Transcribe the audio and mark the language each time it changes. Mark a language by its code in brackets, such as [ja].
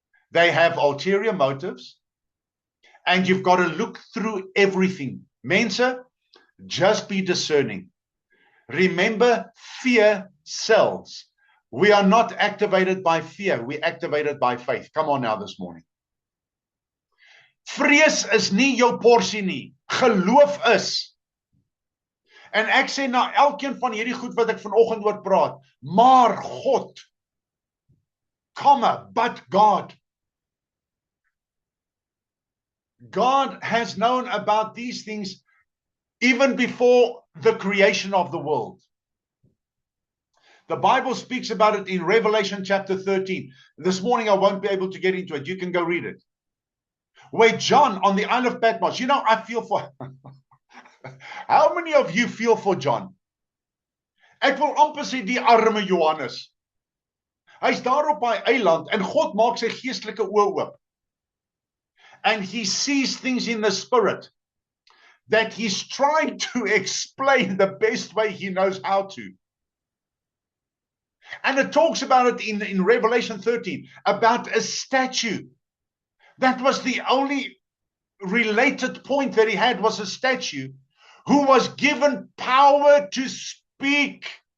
[en] They have ulterior motives, and you've got to look through everything. Mensa, just be discerning. Remember, fear sells. We are not activated by fear. We're activated by faith. Come on now this morning. [af] Vrees is nie jou porsie nie. Geloof is. En ek sê na elkeen van hierdie goed wat ek vanoggend oor praat, maar God, [en] but God. God has known about these things even before the creation of the world. The Bible speaks about it in Revelation chapter 13. This morning I won't be able to get into it. You can go read it. Where John on the Isle of Patmos, I feel for... How many of you feel for John? Ek wil amper sê die arme Johannes. Hy's daar op hy eiland en God maak sy geestelike oë oop. And he sees things in the spirit that he's trying to explain the best way he knows how to. And it talks about it in Revelation 13, about a statue. That was the only related point that he had, was a statue who was given power to speak.